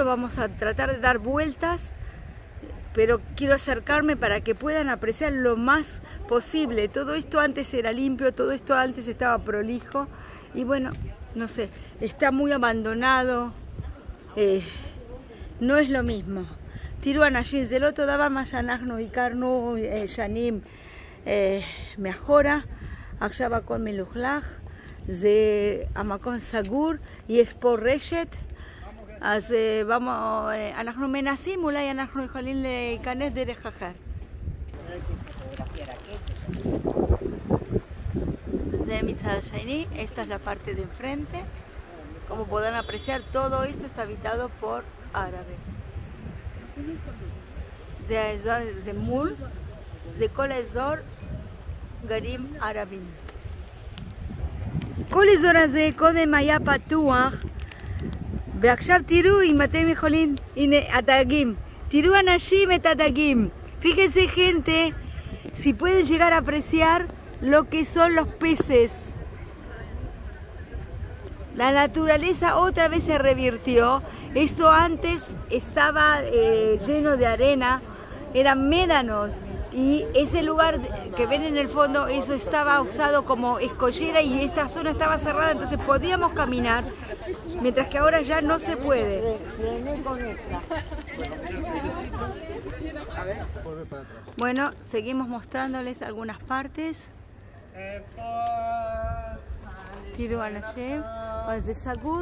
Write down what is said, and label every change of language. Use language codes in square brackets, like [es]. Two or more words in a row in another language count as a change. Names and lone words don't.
[es] Vamos a tratar de dar vueltas, pero quiero acercarme para que puedan apreciar lo más posible. Todo esto antes era limpio, todo esto antes estaba prolijo y bueno, no sé, está muy abandonado, no es lo mismo. [he] תראו אנשים, זה לא אותו דבר מה שאנחנו הכרנו שנים מאחורה. עכשיו הכל מלוכלך, זה המקום סגור, יש פה רשת, אז אנחנו מנסים, אולי אנחנו יכולים להיכנס דרך אחר. זה מצד השני, [es] esta es la parte de enfrente. Como podrán apreciar, todo esto está habitado por árabes. [he] זה האזור, זה מול, זה כל האזור גרים ערבים. כל האזור הזה קודם היה פתוח, ועכשיו תראו אם אתם יכולים, הנה הדגים, תראו אנשים את הדגים. [es] Fíjense gente, si pueden llegar a apreciar lo que son los peces. La naturaleza otra vez se revirtió. Esto antes estaba lleno de arena, eran médanos, y ese lugar que ven en el fondo, eso estaba usado como escollera y esta zona estaba cerrada, entonces podíamos caminar, mientras que ahora ya no se puede. Bueno, seguimos mostrándoles algunas partes. [he] תראו אנשים, אבל זה סגור.